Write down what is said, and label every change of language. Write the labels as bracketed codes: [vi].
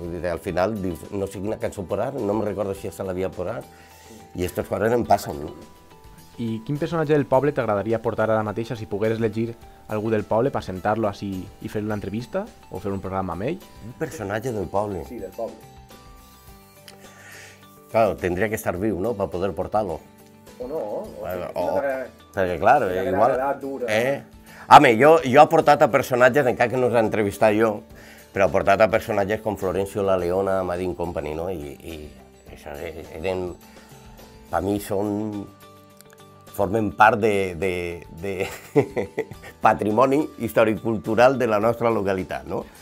[ca] Al final dius, no sé quina cançó posar, no me'n recordo si aquesta l'havia posat, i aquestes coses em passen. I quin personatge del poble t'agradaria portar ara mateixa si pogueres elegir algú del poble per sentar-lo així i fer una entrevista o fer un programa amb ell? Un personatge del poble. Sí, del poble. [es] Claro, tendría que estar viu, ¿no?, para poder portarlo. [ca] O no, Perquè, clar, igual... Home, jo he portat a personatges, encara que no s'ha entrevistat jo, però he portat a personatges com Florencio La Leona, Madin Company, no? I això eren... Per mi formen part de patrimoni històric-cultural de la nostra localitat, no?